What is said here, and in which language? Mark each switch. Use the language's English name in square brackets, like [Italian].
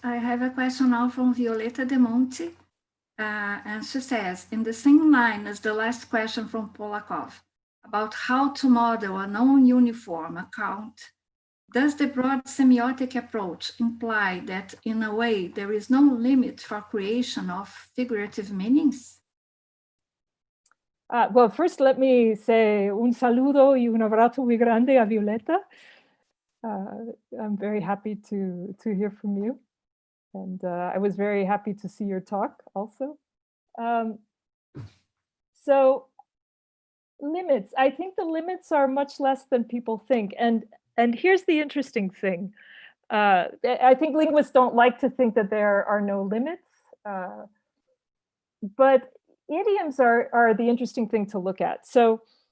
[English] I have a question now from Violeta De Monte, and she says, in the same line as the last question from Polakov about how to model a non-uniform account, does the broad semiotic approach imply that in a way there is no limit for creation of figurative meanings? Well, first let me say [Spanish] un saludo y un abrazo muy grande a Violeta. [English] I'm very happy to hear from you. And I was very happy to see your talk also. So limits, I think the limits are much less than people think. And here's the interesting thing. I think linguists don't like to think that there are no limits, but idioms are the interesting thing to look at. So